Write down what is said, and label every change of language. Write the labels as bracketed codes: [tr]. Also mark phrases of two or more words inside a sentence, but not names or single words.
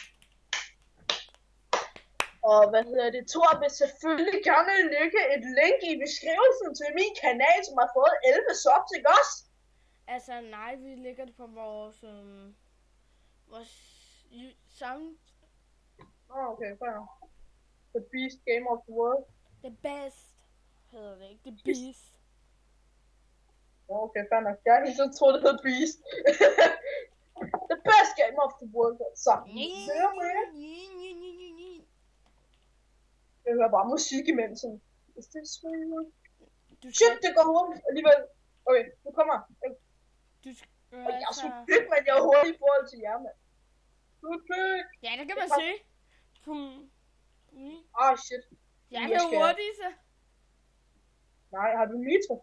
[da] Og Thor vil selvfølgelig gerne lægge et link i beskrivelsen til min kanal, som har fået 11 subs, ikke også? Altså, nej, vi lægger det på vores samme. Okay, fair. [en] The Beast Game of the World. The best [da] hedder det ikke, [en] The Beast. [da] Okay, fair nok. Jeg har så troet, det hed Beast. [en] The best game of the world. [da] Så, jeg hører bare musik imens. [en] Is this real? [da] Shit, det går hurtigt alligevel. Okay, nu kommer jeg. Jeg er så dybt, men jeg er hurtig i forhold til jer, mand. Ja, det kan man se. Shit. Jeg er hurtig, så. Nej, har du nitro?